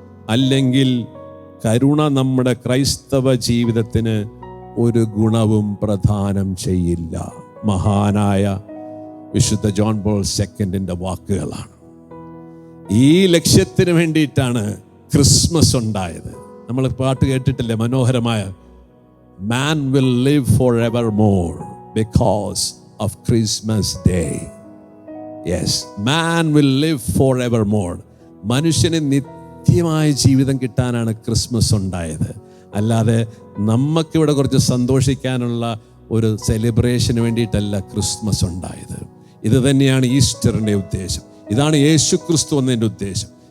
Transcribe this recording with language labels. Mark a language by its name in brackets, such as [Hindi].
[Malayalam] അല്ലെങ്കിൽ കരുണ നമ്മുടെ ക്രൈസ്തവ ജീവിതത്തിന് ഒരു ഗുണവും പ്രദാനം ചെയ്യില്ല. മഹാനായ വിശുദ്ധ ജോൺ പോൾ സെക്കൻഡിന്റെ വാക്കുകളാണ്. ഈ ലക്ഷ്യത്തിന് വേണ്ടിയിട്ടാണ് ക്രിസ്മസ് ഉണ്ടായത്. നമ്മൾ പാട്ട് കേട്ടിട്ടില്ലേ, മനോഹരമായ [English] Man will live forevermore because of Christmas Day. Yes, man will live forevermore. [Malayalam] മനുഷ്യന് നിത്യമായ ജീവിതം കിട്ടാനാണ് ക്രിസ്മസ് ഉണ്ടായത്. അല്ലാതെ നമുക്കിവിടെ കുറച്ച് സന്തോഷിക്കാനുള്ള ഒരു സെലിബ്രേഷന് വേണ്ടിയിട്ടല്ല ക്രിസ്മസ് ഉണ്ടായത്. ഇത് തന്നെയാണ് ഈസ്റ്ററിൻ്റെ ഉദ്ദേശം. ഇതാണ് യേശു ക്രിസ്തു എന്നതിൻ്റെ ഉദ്ദേശം.